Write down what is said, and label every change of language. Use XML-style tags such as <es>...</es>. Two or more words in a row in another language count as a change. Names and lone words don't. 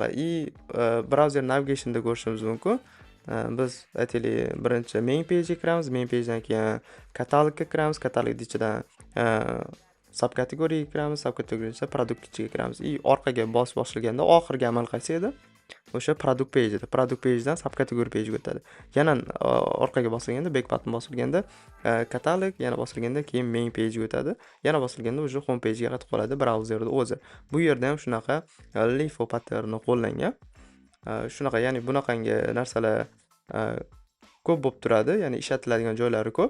<en>Browser navigationda</en> <uz>ko'rishimiz mumkin. Biz aytaylik birinchi</uz> <en>main page</en> <uz>ga kiramiz,</uz> <en>main page</en> <uz>dan keyin katalogga kiramiz, katalog ichidan subkategoriyaga kiramiz, subkategoriyaga produkt ichiga kiramiz. Orqaga boshlaganda oxirgi amal qaysi edi? O'sha</uz> <en>product page</en> <uz>edi.</uz> <en>Product page</en> <uz>dan subkategoriya page ga o'tadi. Yana orqaga bosilganda,</uz> <en>back button</en> <uz>bosilganda katalog, yana bosilganda keyin</uz> <en>main page</en> <uz>ga o'tadi. Yana bosilganda o'sha</uz> <en>home page</en> <uz>ga qaytib qoladi browserda o'zi. Bu yerda ham shunaqa</uz> <en>LIFO patternni</en> <uz>qo'llangan. Shunaqa, ya'ni bunaqangi narsalar ko'p bo'lib turadi, ya'ni ishlatiladigan joylari ko'p.</uz>